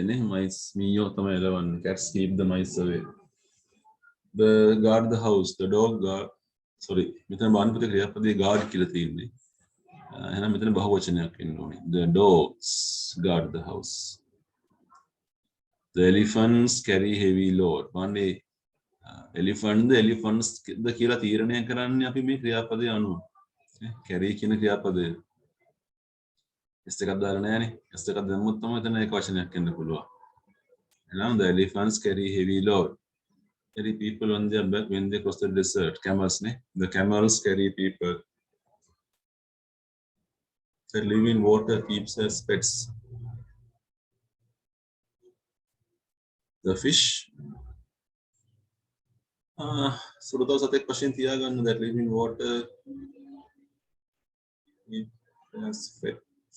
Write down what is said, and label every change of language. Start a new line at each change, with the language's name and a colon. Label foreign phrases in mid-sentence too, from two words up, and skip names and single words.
English: Mice,
Sinhala: මීයෝ තමයි එලවන්නේ.
English: Cats keep the mice away. The guard the house. The dog guard. Sorry,
Sinhala: මෙතන බාන්න පුතේ ක්‍රියාපදයේ guard කියලා තියෙන්නේ. එහෙනම් මෙතන බහුවචනයක් එන්න ඕනේ.
English: The dogs guard the house. The elephants carry heavy load.
Sinhala: වන්නේ elephants ද කියලා තීරණය කරන්නේ අපි මේ ක්‍රියාපදයේ අනුව. carry කියන ක්‍රියාපදය. S එකක් දාලා නැහැනේ. S එකක් දැම්මොත් තමයි එතන ඒක වචනයක් එන්න පුළුවන්.
English: එහෙනම් the elephants carry heavy load. Carry people on their back when they cross the desert. Camels ne. The camels carry people. They live in water, keeps as pets. The fish.
Sinhala: සුරතව සතෙක් වශයෙන් තියාගන්න
English: that live in water, keep as pets.